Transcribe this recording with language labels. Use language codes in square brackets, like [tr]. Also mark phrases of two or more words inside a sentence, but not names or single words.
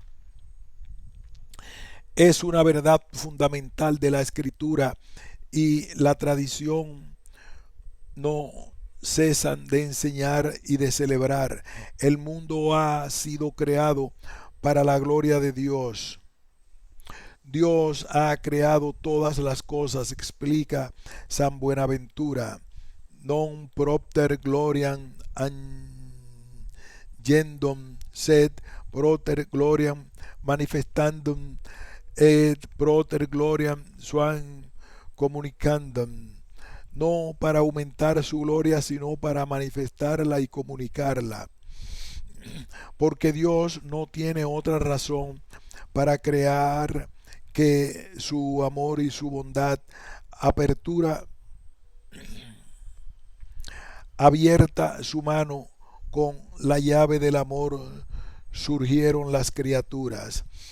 [es] Es una verdad fundamental de la Escritura y la tradición no cesan de enseñar y de celebrar. El mundo ha sido creado para la gloria de Dios. Dios ha creado todas las cosas, explica San Buenaventura. [la] Non propter gloriam agendum, sed proter gloriam manifestandum et proter gloriam suam comunicandum. [es] No para aumentar su gloria, sino para manifestarla y comunicarla. Porque Dios no tiene otra razón para crear que su amor y su bondad. Apertura abierta su mano, con la llave del amor surgieron las criaturas.